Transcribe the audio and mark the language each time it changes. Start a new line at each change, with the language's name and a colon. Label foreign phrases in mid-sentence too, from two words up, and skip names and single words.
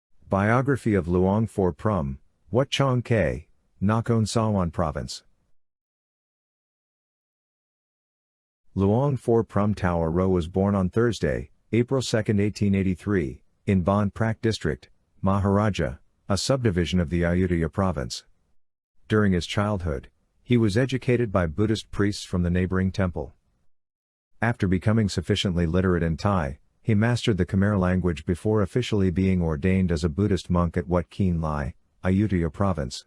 English: Biography of Luang Phor Phrom, Wat Chong Kae, Nakhon Sawan Province. Luang Phor Phrom Tower Ro was born on Thursday, April 2, 1883, in Bon Prak District, Maharaja, a subdivision of the Ayutthaya Province. During his childhood, he was educated by Buddhist priests from the neighboring temple. After becoming sufficiently literate in Thai, he mastered the Khmer language before officially being ordained as a Buddhist monk at Wat Chong Kae, Ayutthaya Province.